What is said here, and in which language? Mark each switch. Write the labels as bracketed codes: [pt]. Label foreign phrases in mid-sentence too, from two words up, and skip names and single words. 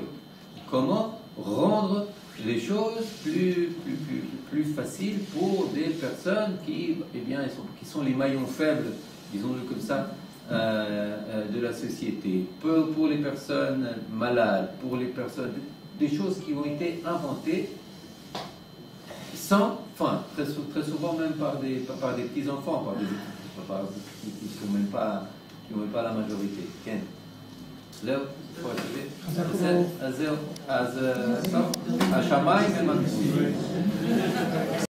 [fr] Comment rendre les choses plus faciles pour des personnes qui, eh bien, qui sont les maillons faibles, disons-le comme ça, de la société. Pour les personnes malades, pour les personnes... Des choses qui ont été inventées sans... Enfin, très souvent même par des petits-enfants, qui ne sont même pas la majorité. [he] Ken. זהו, פה השווה. אז זהו, אז השמיים הם הגבול.